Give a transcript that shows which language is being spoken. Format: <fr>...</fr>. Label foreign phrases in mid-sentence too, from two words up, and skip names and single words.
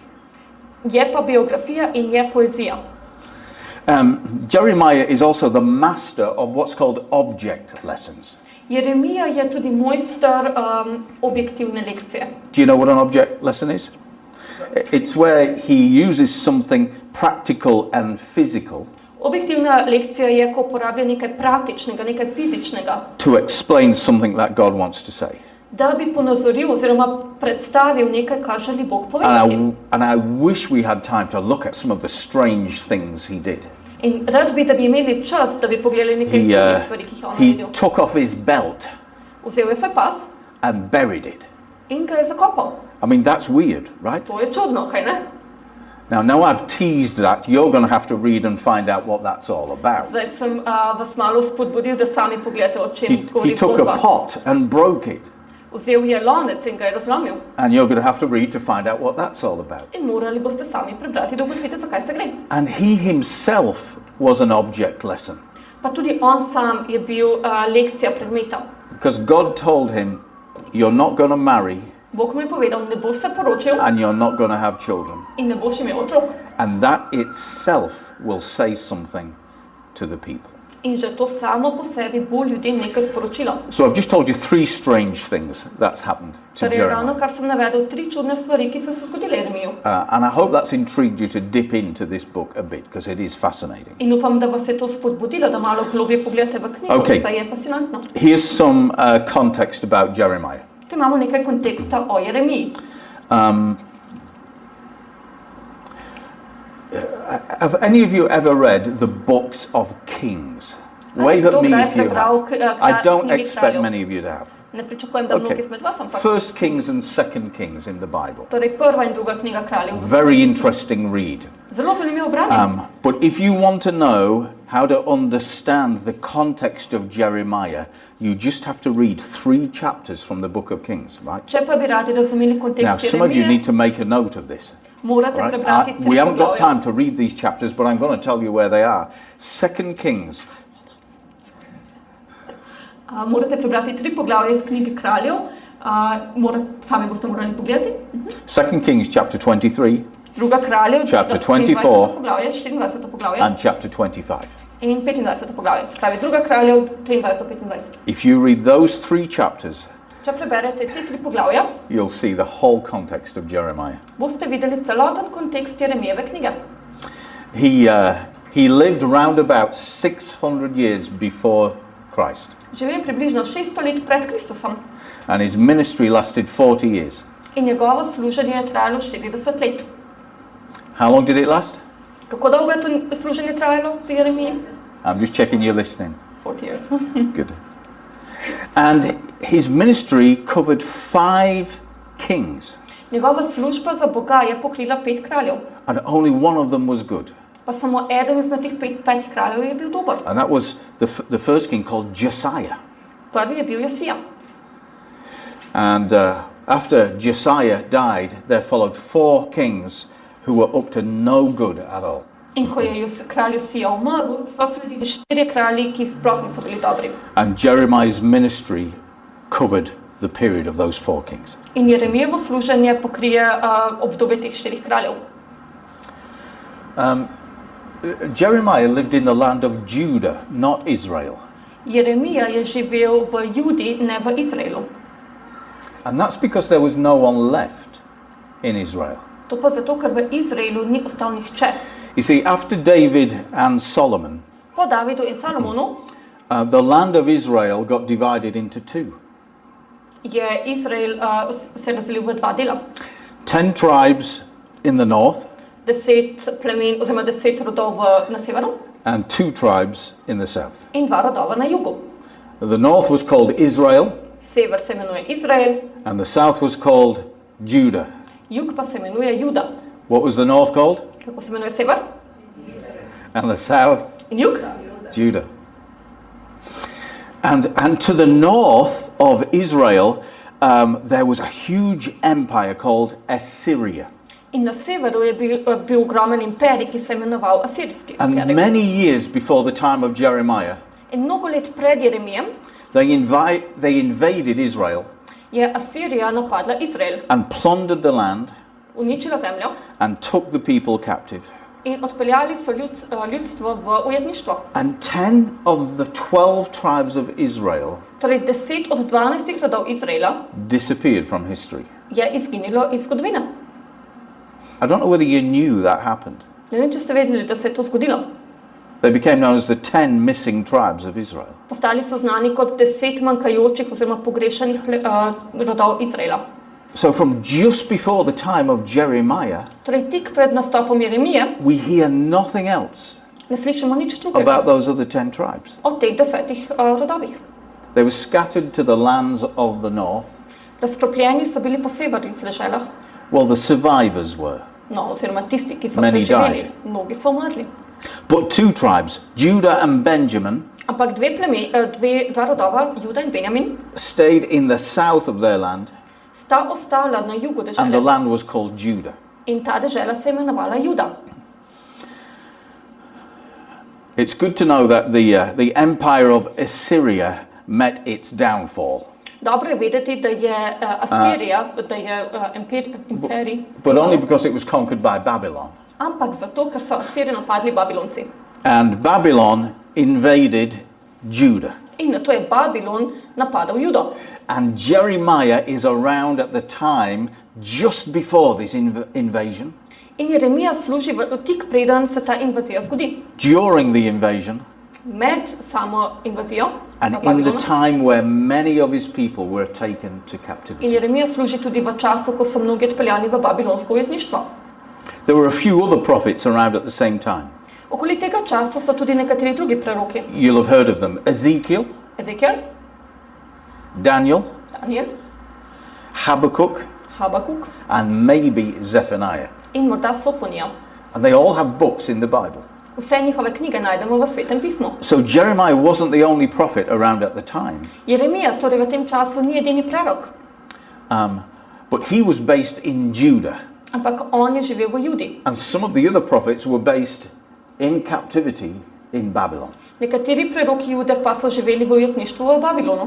<sl>Je pa biografija in je poezija.</sl> <en>Jeremiah is also the master of what's called object lessons.</en> <sl>Jeremija je tudi mojster objektivne lekcije.</sl> <en>Do you know what an object lesson is? It's where he uses something practical and physical</en> <sl>Objektivna lekcija je, ko uporablja nekaj praktičnega, nekaj fizičnega,</sl> <en>to explain something that God wants to say.</en> <sl>da bi ponazoril oziroma predstavil nekaj, kar želi Bog povedati.</sl> <en>And I wish we had time to look at some of the strange things he did.</en> <sl>In rad bi, da bi imeli čas, da bi pogledali nekaj čudnih stvari, ki jih je on</sl> <en>He</en> <sl>naredil.</sl> <en>took off his belt</en> <sl>Vzel je svoj pas</sl> <en>and buried it.</en> <sl>in ga je zakopal.</sl> <en>I mean, that's weird, right?</en> <sl>To je čudno, kaj ne?</sl> <en>Now I've teased that. You're going to have to read and find out what that's all about.</en> <sl>Zdaj sem vas malo spodbudil, da sami pogledate, o čem</sl> <en>He</en> <sl>govori</sl> <en>took a</en> <sl>zgodba.</sl> <en>pot and broke it.</en> <sl>Vzel je lonec in ga je razlomil.</sl> <en>And you're going to have to read to find out what that's all about.</en> <sl>In morali boste sami prebrati, da ugotovite, zakaj se gre.</sl> <en>And he himself was an object lesson.</en> <sl>Pa tudi on sam je bil lekcija predmeta.</sl> <en>Because God told him, you're not going to marry</en> <sl>Bog mu je povedal, ne boš se poročil</sl> <en>and you're not going to have children.</en> <sl>in ne boš imel otrok.</sl> <en>And that itself will say something to the people.</en> <sl>In že to samo po sebi bo ljudem nekaj sporočilo.</sl> <en>So I've just told you 3 strange things that's happened to</en> <sl>Torej, Jeremiah. ravno kar sem navedel 3 čudne stvari, ki so se zgodile Jeremiju.</sl> <en>And I hope that's intrigued you to dip into this book a bit, because it is fascinating.</en> <sl>In upam, da vas je to spodbudilo, da malo globje pogledate v knjigo,</sl> <en>Okay.</en> <sl>saj je fascinantno.</sl> <en>Here's some context about Jeremiah.</en> <sl>Tu imamo nekaj konteksta o Jeremiji.</sl> <en>Have any of you ever read the books of Kings? Wave at me if you have. I don't expect many of you to have.</en> <sl>Ne pričakujem, da mnogi izmed vas, ampak</sl> <en>First Kings and Second Kings in the Bible.</en> <sl>torej prva in druga knjiga kraljev.</sl> <en>Very interesting read.</en> <sl>Zelo zanimivo branje.</sl> <en>But if you want to know how to understand the context of Jeremiah, you just have to read 3 chapters from the book of Kings, right?</en> <sl>Če pa bi radi razumeli</sl> <en>Now,</en> <sl>kontekst</sl> <en>some of you</en> <sl>Jeremije,</sl> <en>need to make a note of this.</en> <sl>morate</sl> <en>Right?</en> <sl>prebrati 3</sl> <en>We haven't got</en> <sl>poglavja.</sl> <en>time to read these chapters, but I'm going to tell you where they are. Second Kings,</en> <sl>Morate prebrati 3 poglavja iz knjige kraljev. Sami boste morali pogledati.</sl> <en>Second Kings chapter 23</en> <sl>Druga kraljev,</sl> <en>Chapter 23. 24.</en> <sl>poglavje, 24. poglavje</sl> <en>and chapter 25.</en> <sl>in 25. poglavje. Se pravi, druga kraljev, 23-25.</sl> <en>If you read those 3 chapters,</en> <sl>Če preberete te 3 poglavja,</sl> <en>you'll see the whole context of Jeremiah.</en> <sl>boste videli celoten kontekst Jeremijeve knjige.</sl> <en>He lived around about 600 years before Christ,</en> <sl>Živel je približno 600 let pred Kristusom</sl> <en>and his ministry lasted 40 years.</en> <sl>in njegovo služenje je trajalo 40 let.</sl> <en>How long did it last?</en> <sl>Kako dolgo je to služenje trajalo pri Jeremiji?</sl> <en>I'm just checking you're listening. 40 years. Good. And his ministry covered 5 kings,</en> <sl>Njegova služba za Boga je pokrila 5 kraljev,</sl> <en>and only one of them was good.</en> <sl>pa samo eden izmed teh 5 kraljev je bil dober.</sl> <en>And that was the first king called Josiah.</en> <sl>Prvi je bil Josija.</sl> <en>And after Josiah died, there followed 4 kings who were up to no good at all.</en> <sl>In ko je kralj Josija umrl, so sledili 4 kralji, ki sploh niso bili dobri.</sl> <en>And Jeremiah's ministry covered the period of those 4 kings.</en> <sl>In Jeremijevo služenje pokrije obdobje teh 4 kraljev.</sl> <en>Jeremiah lived in the land of Judah, not Israel.</en> <sl>Jeremija je živel v Judi, ne v Izraelu.</sl> <en>And that's because there was no one left in Israel.</en> <sl>To pa zato, ker v Izraelu ni ostal nihče.</sl> <en>You see, after David and Solomon,</en> <sl>Po Davidu in Salomonu</sl> <en>the land of Israel got divided into 2.</en> <sl>je Izrael se razdelil v 2 dela.</sl> <en>10 tribes in the north</en> <sl>10 plemen, oziroma 10 rodov na severu</sl> <en>and 2 tribes in the south.</en> <sl>in 2 rodova na jugu.</sl> <en>The north was called Israel</en> <sl>Sever se imenuje Izrael,</sl> <en>and the south was called Judah.</en> <sl>jug pa se imenuje Juda.</sl> <en>What was the north called?</en> <sl>Kako se imenuje sever</sl> <en>And the south,</en> <sl>in jug?</sl> <en>Judah. And to the north of Israel, there was a huge empire called Assyria.</en> <sl>In na severu je bil ogromen imperij, ki se je imenoval Asirijski</sl> <en>And</en> <sl>imperij.</sl> <en>many years before the time of Jeremiah,</en> <sl>In mnogo let pred Jeremijem</sl> <en>they invaded Israel</en> <sl>je Asirija napadla Izrael,</sl> <en>and plundered the land</en> <sl>uničila zemljo</sl> <en>and took the people captive.</en> <sl>in odpeljali so ljudstvo v ujetništvo.</sl> <en>And 10 of the 12 tribes of Israel</en> <sl>Torej 10 od 12 rodov Izraela</sl> <en>disappeared from history.</en> <sl>je izginilo iz zgodovine.</sl> <en>I don't know whether you knew that happened.</en> <sl>Ne vem, če ste vedeli, da se je to zgodilo.</sl> <en>They became known as the 10 missing tribes of Israel.</en> <sl>Postali so znani kot 10 manjkajočih oziroma pogrešanih rodov Izraela.</sl> <en>So from just before the time of Jeremiah,</en> <sl>Torej tik pred nastopom Jeremije</sl> <en>we hear nothing else</en> <sl>ne slišimo nič drugega</sl> <en>about those other 10 tribes.</en> <sl>o teh 10 rodovih.</sl> <en>They were scattered to the lands of the north.</en> <sl>Razkropljeni so bili po severnih deželah,</sl> <en>Well, the survivors were.</en> <sl>no, oziroma tisti, ki so</sl> <en>Many</en> <sl>preživeli.</sl> <en>died.</en> <sl>Mnogi so umrli.</sl> <en>But 2 tribes, Judah and Benjamin,</en> <sl>Ampak dva rodova, Juda in Benjamin,</sl> <en>stayed in the south of their land,</en> <sl>sta ostala na jugu</sl> <en>and the</en> <sl>dežele</sl> <en>land was called Judah.</en> <sl>in ta dežela se je imenovala Juda.</sl> <en>It's good to know that the empire of Assyria met its downfall.</en> <sl>Dobro je vedeti, da je Asirija, da je imperij,</sl> <en>But only because it was conquered by Babylon.</en> <sl>ampak zato, ker so Asirijo napadli Babilonci.</sl> <en>And Babylon invaded Judah.</en> <sl>In nato je Babilon napadal Judo.</sl> <en>And Jeremiah is around at the time just before this invasion.</en> <sl>In Jeremija služi tik preden se ta invazija zgodi.</sl> <en>During the invasion.</en> <sl>Med samo invazijo.</sl> <en>And in the time where many of his people were taken to</en> <sl>In</sl> <en>captivity.</en> <sl>Jeremija služi tudi v času, ko so mnogi odpeljani v babilonsko ujetništvo.</sl> <en>There were a few other prophets around at the same time.</en> <sl>Okoli tega časa so tudi nekateri drugi preroki.</sl> <en>You'll have heard of them. Ezekiel,</en> <sl>Ezekiel,</sl> <en>Daniel,</en> <sl>Daniel,</sl> <en>Habakkuk,</en> <sl>Habakuk</sl> <en>and maybe Zephaniah.</en> <sl>in morda Sofonija.</sl> <en>And they all have books in the Bible.</en> <sl>Vse njihove knjige najdemo v Svetem pismu.</sl> <en>So Jeremiah wasn't the only prophet around at the time.</en> <sl>Jeremija torej v tem času ni edini prerok,</sl> <en>But he was based in Judah.</en> <sl>ampak on je živel v Judi.</sl> <en>And some of the other prophets were based in captivity in Babylon.</en> <sl>Nekateri preroki Jude pa so živeli v ujetništvu v Babilonu.</sl>